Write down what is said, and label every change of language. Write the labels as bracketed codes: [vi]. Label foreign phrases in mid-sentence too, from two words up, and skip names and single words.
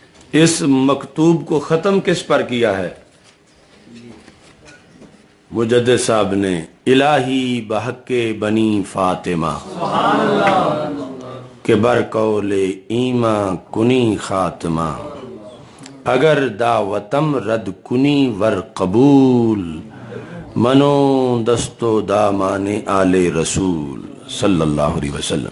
[ur] اس مکتوب کو ختم کس پر کیا ہے؟ مجدد صاحب نے [fa] الہی بحق بنی فاطمہ کہ بر قول ایماں کنی خاتمہ، اگر دعوتم رد کنی ور قبول، منو دستو دامان آل رسول [ar] صلی اللہ علیہ وسلم۔